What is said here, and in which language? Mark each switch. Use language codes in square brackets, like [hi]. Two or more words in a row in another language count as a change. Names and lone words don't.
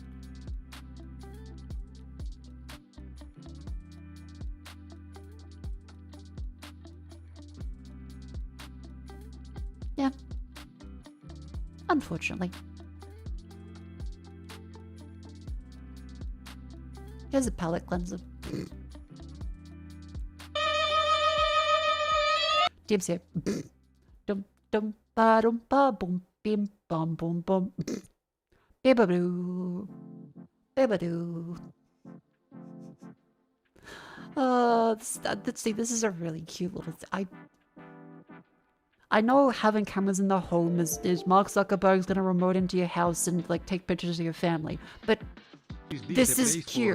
[en] Yeah. Unfortunately. Here's a palette cleanser. James here. Dum dum ba dum ba boom bim bum boom bum. Bibadoo. Bibadoo. See, this is a really cute little I know having cameras in the home is Mark Zuckerberg's gonna remote into your house and like take pictures of your family, but this is cute.